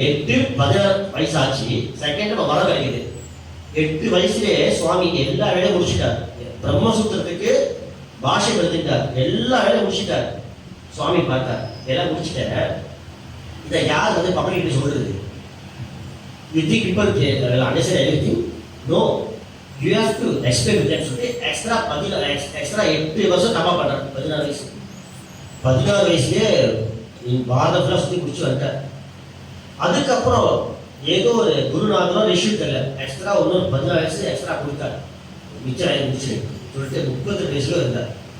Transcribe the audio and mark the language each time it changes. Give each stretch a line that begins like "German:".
Tamil: 8-16 வயசாச்சு, செகண்ட் வர கிடைக்குது. 8 வயசுலே சுவாமி எல்லா வேலையும் முடிச்சுட்டார், பிரம்மசூத்திரத்துக்கு பாஷை எழுதிட்டார், எல்லா வேலையும் முடிச்சுட்டார். சுவாமி பார்த்தார், எல்லாம் முடிச்சுட்டார், இதை யார் வந்து பப்ளிக் சொல்றது?
English: You think people will understand everything? No. You have to explain to them.
Tamil: சொல்லிட்டு எக்ஸ்ட்ரா 8 வருஷம் தப்பா பண்றாரு. 16 வயசு, 16 வயசுலேயே பாரத ஃபுல்லா சுத்தி முடிச்சு வந்துட்டார். அதுக்கப்புறம் ஏதோ ஒரு குருநாதனோ ரிஷி தெரியல, எக்ஸ்ட்ரா இன்னொரு 16 வயசு எக்ஸ்ட்ரா கொடுத்தார், மிச்சம் முடிச்சு சொல்லிட்டு 32 வயசுல இருந்தார்.